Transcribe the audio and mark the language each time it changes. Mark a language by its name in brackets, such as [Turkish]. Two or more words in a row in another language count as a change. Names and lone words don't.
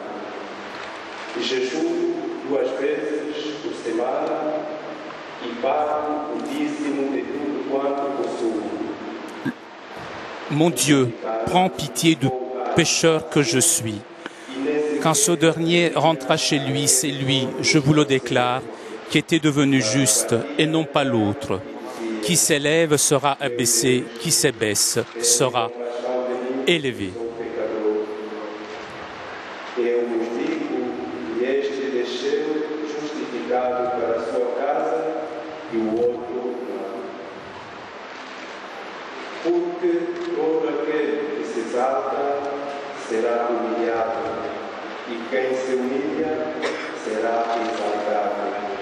[French] Mon Dieu, prends pitié du pécheur que je suis. Quand ce dernier rentra chez lui, c'est lui, je vous le déclare, qui était devenu juste et non pas l'autre. Qui s'élève sera abaissé, qui s'abaisse sera élevé. [Portuguese] Porque todo aquele que se exalta será humilhado, e quem se humilha será exaltado.